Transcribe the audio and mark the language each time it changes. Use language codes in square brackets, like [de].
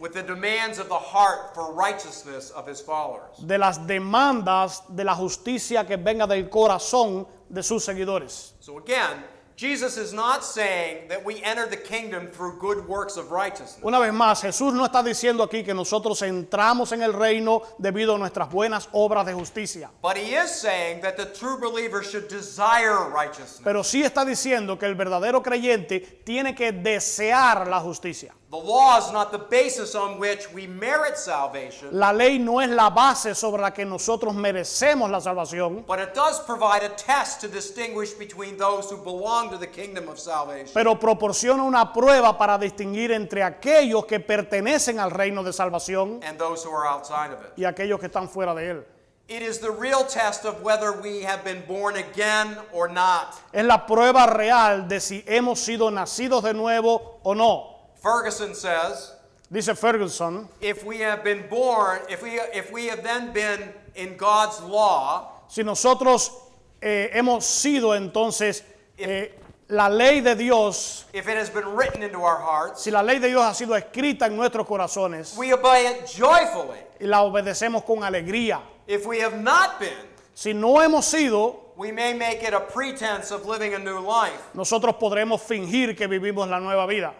[en] with the demands of the heart for righteousness of his followers. [es] de las demandas de la justicia que venga del corazón de sus seguidores. [en] So again, Jesus is not saying that we enter the kingdom through good works of righteousness. [es] Una vez más, Jesús no está diciendo aquí que nosotros entramos en el reino debido a nuestras buenas obras de justicia. [en] But he is saying that the true believer should desire righteousness. [es] Pero sí está diciendo que el verdadero creyente tiene que desear la justicia. [en] The law is not the basis on which we merit salvation, [es] La ley no es la base sobre la que nosotros merecemos la salvación, [en] but it does provide a test to distinguish between those who belong to the kingdom of salvation [es] pero proporciona una prueba para distinguir entre aquellos que pertenecen al reino de salvación [en] and those who are outside of it. [es] y aquellos que están fuera de él. [en] It is the real test of whether we have been born again or not. [es] Es la prueba real de si hemos sido nacidos de nuevo o no. [en] Ferguson says, [es] Dice Ferguson, [en] if we have been born, if we have then been in God's law, [es] si nosotros hemos sido entonces la ley de Dios, [en] if it has been written into our hearts, [es] si la ley de Dios ha sido escrita en nuestros corazones [en] we obey it joyfully. [es] y la obedecemos con alegría. [en] If we have not been, [es] Si no hemos sido, [en] we may make it a pretense of living a new life, [es] nosotros podremos fingir que vivimos la nueva vida,